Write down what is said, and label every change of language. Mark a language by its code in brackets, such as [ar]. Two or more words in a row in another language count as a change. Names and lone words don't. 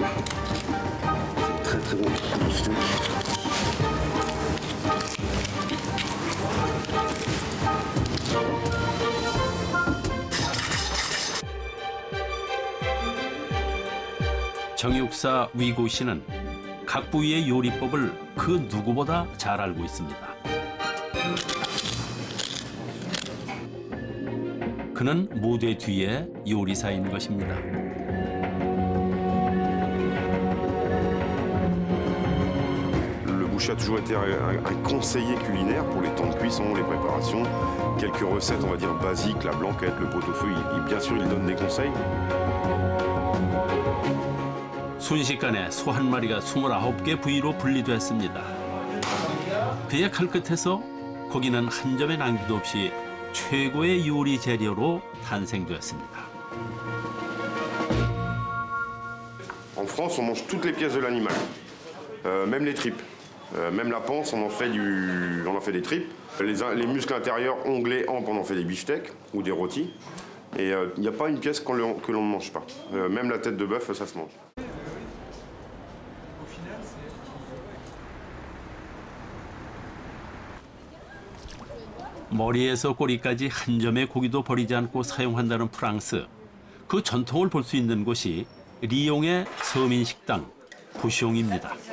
[fr] C'est très bon beefsteak. [ko] 정육사 위고 씨는 각 부위의 요리법을 그 누구보다 잘 알고 있습니다. 그는 무대 뒤에 요리사인 것입니다. [fr] Le boucher a toujours été un conseiller culinaire pour les temps de cuisson, les préparations, quelques recettes, on va dire, basiques, la blanquette, le pot-au-feu, bien sûr, il donne des conseils. [ko] 순식간에 소 한 마리가 29개 부위로 분리됐습니다. 그의 칼끝에서 고기는 한 점의 낭비도 없이 최고의 요리 재료로 탄생되었습니다. [fr] En France, on mange toutes les pièces de l'animal, même les tripes. Même la panse, on en fait des tripes. Les muscles intérieurs, onglets, hampes, on en fait des beefsteaks ou des rôtis. Et il n'y a pas une pièce que l'on ne mange pas. Même la tête de bœuf, ça se mange. [ko] 머리에서 꼬리까지 한 점의 고기도 버리지 않고 사용한다는 프랑스. 그 전통을 볼 수 있는 곳이 리옹의 서민 식당 부숑입니다.